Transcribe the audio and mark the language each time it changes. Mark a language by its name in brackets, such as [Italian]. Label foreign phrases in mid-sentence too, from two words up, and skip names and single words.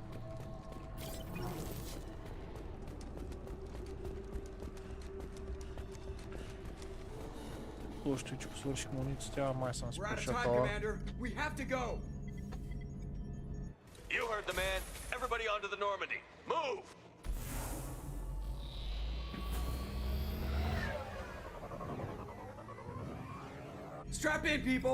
[Bulgarian] Слушайте, что свърших муницията, май съм [English] We're out of [Bulgarian] спушил [English] time, [Bulgarian] това. [English] Commander. We have to go. You heard the man. Everybody onto the Normandy. Move! Strap in, people.